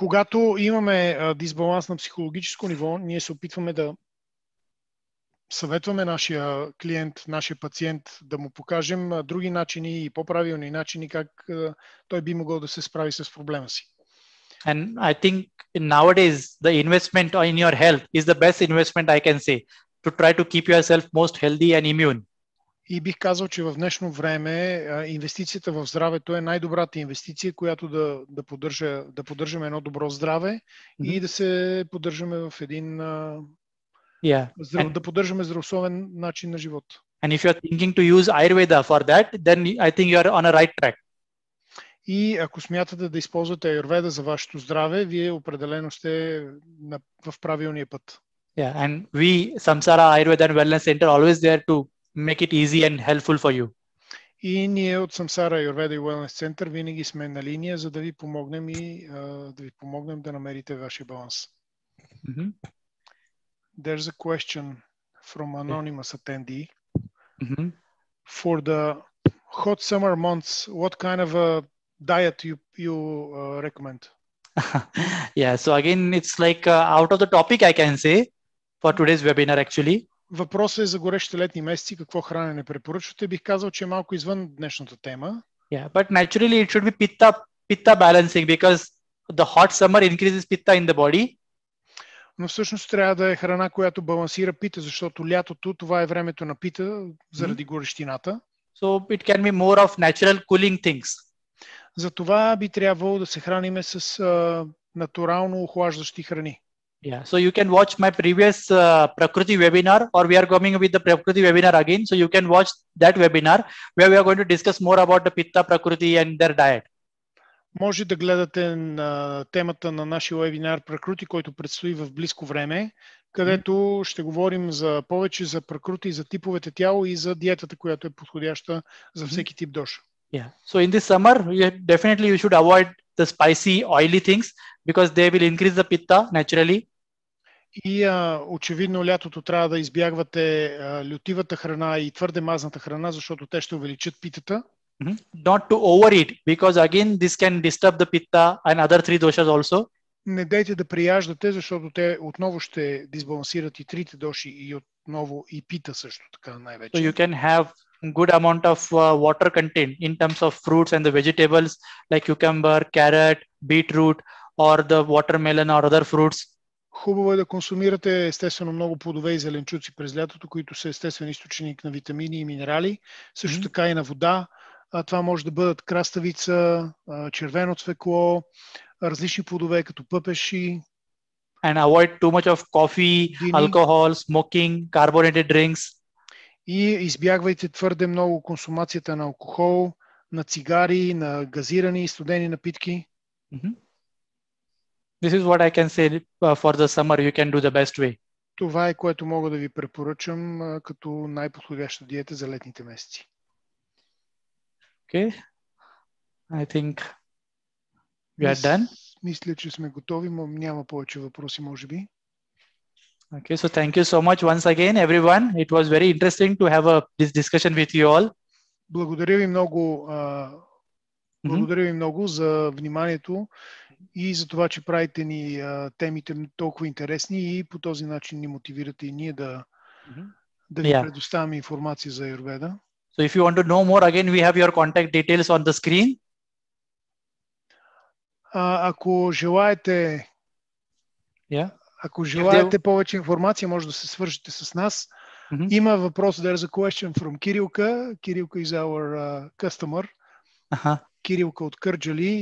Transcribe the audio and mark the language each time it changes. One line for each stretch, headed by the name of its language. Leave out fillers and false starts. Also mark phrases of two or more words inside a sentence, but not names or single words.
Bulgarian: Когато имаме дисбаланс на психологическо ниво, ние се опитваме да съветваме нашия клиент, нашия пациент, да му покажем други начини и по-правилни начини, как той би могъл да се справи с проблема си.
English: And I think nowadays the investment in your health is the best investment I can say to try to keep yourself most healthy and immune.
Bulgarian: И бих казал, че в днешно време инвестицията в здравето е най-добрата инвестиция, която да поддържаме едно добро здраве и да се поддържаме в един да поддържаме здравословен начин на живот.
English: And if you are thinking to use Ayurveda for that, then I think you are on a right track.
Bulgarian: И ако смятате да използвате Ayurveda за вашето здраве, вие определено сте в правилния път.
English: Yeah, and we, Samsara Ayurveda and Wellness Center, always there to make it easy and helpful for you.
Bulgarian: И ние от Samsara Ayurveda и Wellness Center винаги сме на линия, за да ви помогнем и да ви помогнем да намерите вашия баланс. Mm-hmm.
English: There's a question from anonymous attendee. Mm-hmm. For the hot summer months, what kind of a diet you recommend? Yeah, so again, it's like out of the topic, I can say, for today's webinar actually.
Bulgarian: Въпросът е за горещите летни месеци. Какво хранене препоръчвате? Бих казал, че е малко извън днешната тема.
English: Yeah, but naturally it should be pitta balancing because the hot summer increases pitta in the body.
Bulgarian: Но всъщност трябва да е храна, която балансира пита, защото лятото това е времето на пита заради горещината.
English: So it can be more of natural cooling things.
Bulgarian: Затова би трябвало да се храниме с натурално охлаждащи храни.
English: Yeah, so you can watch my previous Prakriti webinar, or we are coming with the Prakriti webinar again. So you can watch that webinar where we are going to discuss more about the Pitta Prakriti and their diet.
Bulgarian: Може да гледате на темата на нашия вебинар Prakriti, който предстои в близко време, където ще говорим повече за Prakriti, за типовете тяло и за диетата, която е подходяща за всеки тип доша.
English: Yeah. So in this summer, definitely you should avoid the spicy, oily things because they will increase the pitta naturally.
Bulgarian: И очевидно лятото трябва да избягвате лютивата храна и твърде мазната храна, защото те ще увеличат питата.
English: Not to overeat because again this can disturb the pitta and other three doshas also.
Bulgarian: Не дейте да прияждате, защото те отново ще дисбалансират и трите доши и отново и пита също така най-вече.
English: So you can have good amount of water content in terms of fruits and the vegetables like cucumber, carrot, beetroot or the watermelon or other fruits.
Bulgarian: Хубаво е да консумирате естествено много плодове и зеленчуци през лятото, които са естествен източник на витамини и минерали, също така и на вода. Това може да бъдат краставица, червено цвекло, различни плодове като пъпеши.
English: And avoid too much of coffee, alcohol, smoking, carbonated drinks.
Bulgarian: И избягвайте твърде много консумацията на алкохол, на цигари, на газирани и студени напитки.
English: This is what I can say for the summer you can do the best way.
Bulgarian: Това е което мога да ви препоръчам като най-подходяща диета за летните месеци.
English: Okay. I think we are done.
Bulgarian: Мисля, че сме готови, но няма повече въпроси, може би.
English: Okay, so thank you so much once again, everyone. It was very interesting to have this discussion with you all.
Bulgarian: Благодаря ви много, за вниманието и за това, че правите ни темите толкова интересни и по този начин ни мотивирате и ние да ви предоставяме информация за Ayurveda.
English: So if you want to know more, again, we have your contact details on the screen.
Bulgarian: Ако желаете повече информация, може да се свържете с нас. Има въпрос,
English: there's a question from Кирилка. Кирилка is our customer.
Bulgarian: Кирилка от Кърджали.